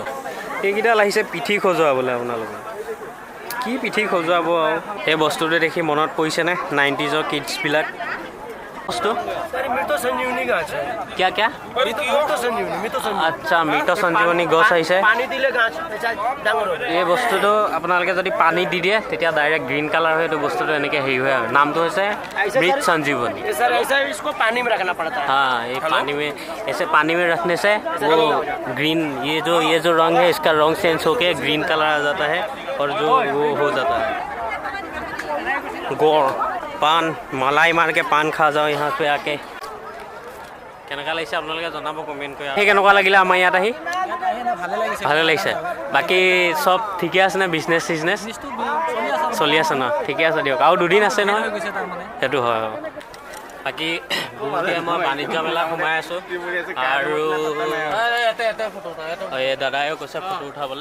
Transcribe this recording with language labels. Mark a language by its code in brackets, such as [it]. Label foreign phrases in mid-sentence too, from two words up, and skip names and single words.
[as] এইকেইডাল আহিছে পিঠি সজোৱাবলৈ আপোনালোকে। কি পিঠি সজোৱাব আৰু এই বস্তুটো দেখি মনত পৰিছেনে 90sৰ কিডছবিলাক বস্তু? [hi] क्या क्या? [as] আচ্ছা, মৃত সঞ্জীৱনী গছ আহিছে। এই বস্তুটো আপোনালোকে যদি পানী দি দিয়ে তেতিয়া ডাইৰেক্ট [en] green colour [as] হয়। এইটো বস্তুটো এনেকৈ হেৰি হয়। নামটো হৈছে মৃত সঞ্জীৱনী। [hi] हाँ, ये पानी में रखने से वो ग्रीन, ये जो रंग है इसका रंग चेंज होके [en] green colour [hi] आ जाता है और जो वो हो जाता है। गोड़ पान मलाई मार के पान खा जाओ यहाँ पे आके। [as] কেনেকুৱা লাগিছে আপোনালোকে জনাব কমেণ্ট কৰি। সেই কেনেকুৱা লাগিলে আমাৰ ইয়াত আহি? ভালে লাগিছে। বাকী চব ঠিকে আছে নে? বিজনেছ চিজনেছ চলি আছে ন? ঠিকে আছে দিয়ক। আৰু দুদিন আছে নহয়? সেইটো হয়। বাকী মই বাণিজ্য মেলা সোমাই আছোঁ আৰু এই দাদাইও কৈছে ফটো উঠাবলৈ।